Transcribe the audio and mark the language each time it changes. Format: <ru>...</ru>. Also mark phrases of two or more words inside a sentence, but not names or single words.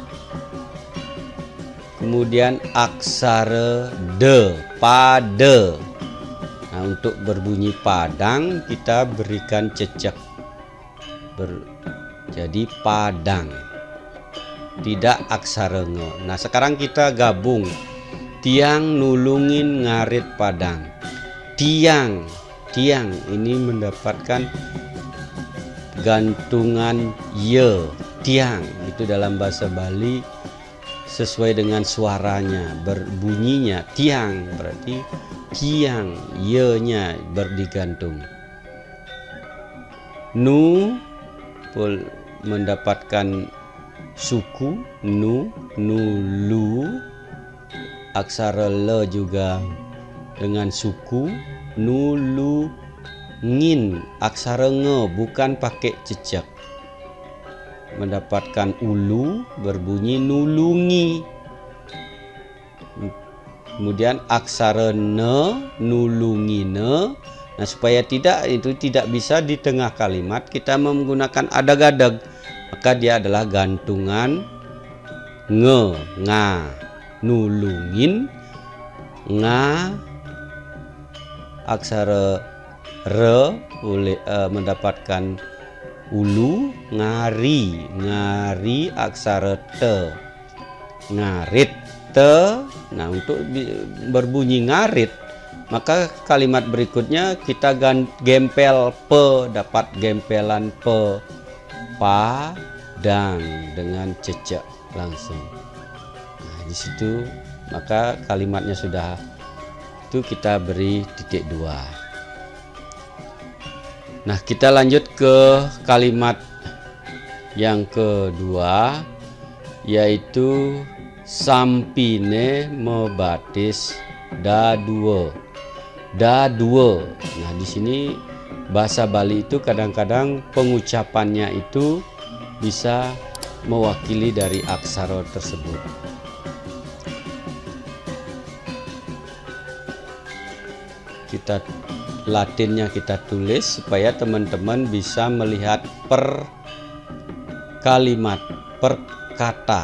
<id>Kemudian aksara de, pade. Nah, untuk berbunyi padang kita berikan cecek. Jadi padang. Tidak aksara nge. Nah, sekarang kita gabung.</id> <ban>Tiang nulungin ngarit padang.</ban> <id>Tiang, tiang ini mendapatkan gantungan ye, tiang. Itu dalam bahasa Bali sesuai dengan suaranya, berbunyinya tiang, berarti kiang, ye-nya berdigantung. Nu mendapatkan suku nu, nulu. Aksara le juga dengan suku nulu ngin. Aksara nge bukan pakai cecek, mendapatkan ulu, berbunyi nulungi. Kemudian aksara ne, nulungi ne. Nah, supaya itu tidak bisa di tengah kalimat kita menggunakan adag-adag, maka dia adalah gantungan nge, nga, nulungin, nga. Aksara re boleh mendapatkan ulu, ngari, ngari. Aksara te, ngarit, te. Nah, untuk berbunyi ngarit, maka kalimat berikutnya kita gempel pe, dapat gempelan pe, padang dengan cecek langsung. Nah, di situ maka kalimatnya sudah itu kita beri titik 2. Nah, kita lanjut ke kalimat yang kedua, yaitu</id> <ban>sampine mebatis dadue.</ban> <id>Dadue. Nah, di sini bahasa Bali itu kadang-kadang pengucapannya itu bisa mewakili dari aksara tersebut. Kita Latinnya kita tulis supaya teman-teman bisa melihat per kalimat, per kata.</id>